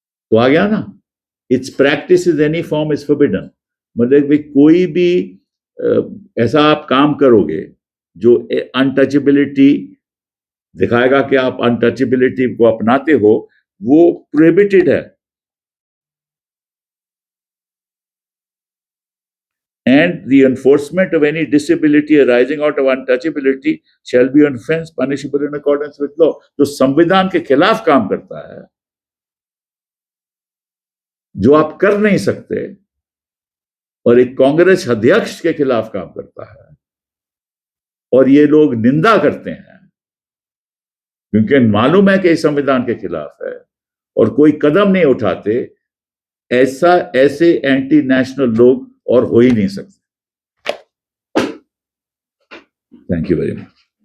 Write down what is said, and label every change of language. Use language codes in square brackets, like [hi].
[hi] तो आ गया ना, [en] its practice is any form is forbidden, [hi] मतलब कोई भी ऐसा आप काम करोगे जो अनटचेबिलिटी दिखाएगा कि आप अनटचेबिलिटी को अपनाते हो, वो प्रोहिबिटेड है। [en] And the enforcement of any disability arising out of untouchability shall be an offense punishable in accordance with law। [hi] जो संविधान के खिलाफ काम करता है, जो आप कर नहीं सकते, और एक कांग्रेस अध्यक्ष के खिलाफ काम करता है, और ये लोग निंदा करते हैं क्योंकि मालूम है कि संविधान के खिलाफ है और कोई कदम नहीं उठाते, ऐसे एंटी नेशनल लोग और हो ही नहीं सकते। [en] Thank you very much.